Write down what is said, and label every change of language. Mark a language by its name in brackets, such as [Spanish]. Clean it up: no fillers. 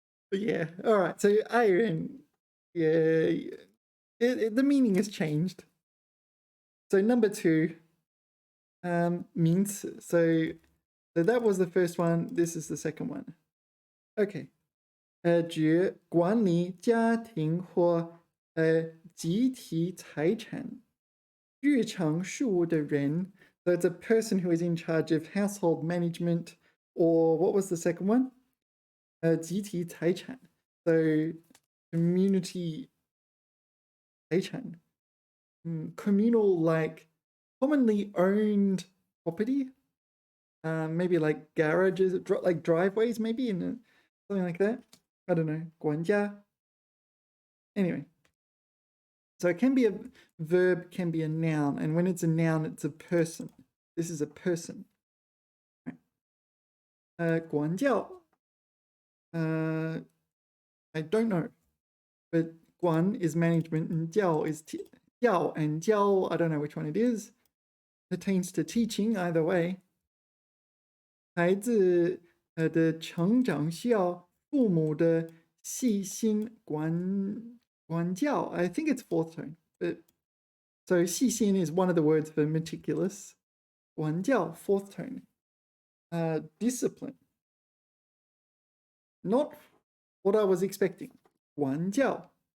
[English] Yeah, all right. So, 爱人.Yeah. The meaning has changed. So, number 2. 名词. So that was the first one. This is the second one. Okay. [Chinese] 指管理家庭或集体财产日常事务的人. [English] So it's a person who is in charge of household management, or what was the second one? [Chinese] 集体财产. [English] So community 财产. Communal, like commonly owned property. Maybe like garages, like driveways, maybe, something like that. I don't know. 管家.Anyway. So it can be a verb, can be a noun. And when it's a noun, it's a person. This is a person. [Chinese] 管教. [English] I don't know. But guan is management and jiao is jiao, and jiao, I don't know which one it is, pertains to teaching either way. [Chinese] 孩子的成长需要父母的细心管教. [English] I think it's fourth tone, but so 细心 is one of the words for meticulous. 管教 fourth tone. Discipline. Not what I was expecting. [Chinese] 管教.